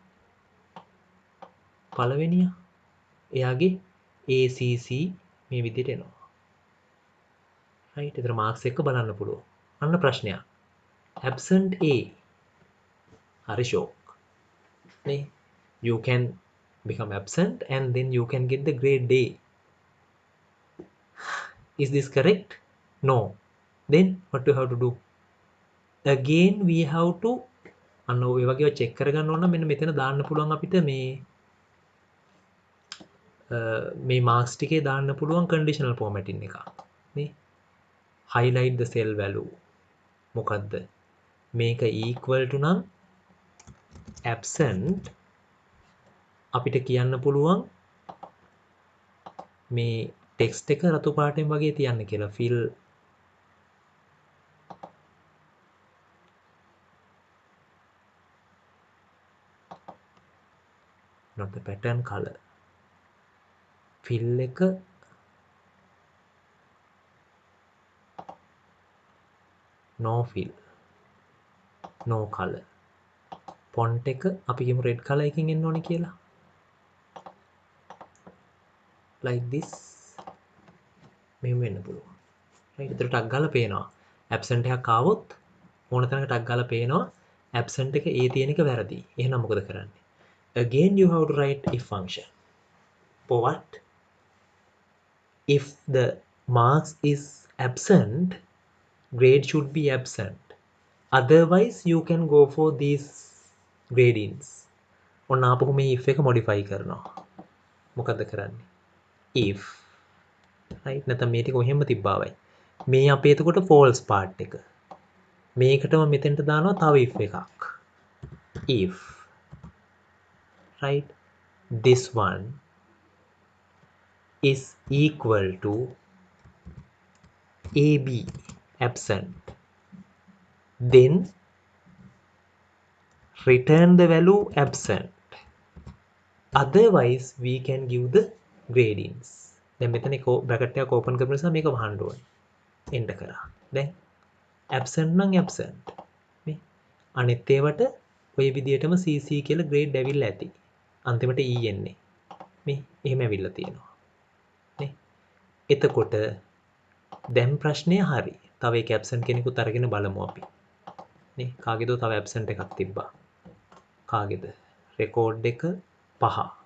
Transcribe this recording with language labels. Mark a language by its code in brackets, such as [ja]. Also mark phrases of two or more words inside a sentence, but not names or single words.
[si] පළවෙනිය එයාගේ ACC මේ විදිහට එනවා. right? ඒතර මාක්ස් එක බලන්න පුළුවන්. අන්න ප්‍රශ්නයක්. [en] absent A. [si] හරි shock. නේ? [en] You can become absent and then you can get the grade A. Is this correct? No. Then what do you have to do? Again we have to [si] අන්න ඔය වගේ චෙක් කරගන්න ඕන මෙන්න මෙතන දාන්න පුළුවන් අපිට මේ මාක්ස් ටිකේ දාන්න පුළුවන් [en] conditional formatting [si] එක නේ [en] highlight the cell value [si] මොකද්ද මේක [en] equal to [si] නම් absent අපිට කියන්න පුළුවන් මේ text එක රතු පාටෙන් වගේ තියන්න කියලා fill [en] not the pattern color fill එක no fill no color font [si] එක අපි කියමු [en] red color [si] එකකින් එන්න ඕනේ කියලා [en] like this [si] මෙහෙම වෙන්න පුළුවන් right ඒතර ටක් ගාලා පේනවා absent එකක් ආවොත් ඕන තැනක ටක් ගාලා පේනවා absent එක A තියෙන එක වැරදි එහෙනම් මොකද කරන්නේ [en] again you have to write if function for what if the marks is absent grade should be absent otherwise you can go for these gradings [si] ඔන්න ආපහු මේ if එක modify කරනවා මොකද කරන්නේ if right නැත්නම් මේ ටික ඔහෙම තිබ්බාවයි මේ අපේ එතකොට [en] false part [si] එක මේකටම මෙතෙන්ට දානවා තව if එකක් [en] if right this one is equal to AB absent then return the value absent otherwise we can give the gradings [si] දැන් මෙතන bracket එකක් open කරපු නිසා මේක වහන්න ඕනේ enter කරා දැන් absent නම් absent මේ අනිත් ඒවට ඔය විදිහටම CC කියලා grade ඇවිල්ලා ඇති අන්තිමට E එන්නේ මේ එහෙම ඇවිල්ලා තියෙනවා නේ එතකොට දැන් ප්‍රශ්නය හරි තව ඒක absent කෙනෙකුත් අරගෙන බලමු අපි නේ කාගේද තව absent එකක් තිබ්බා කාගේද record එක 5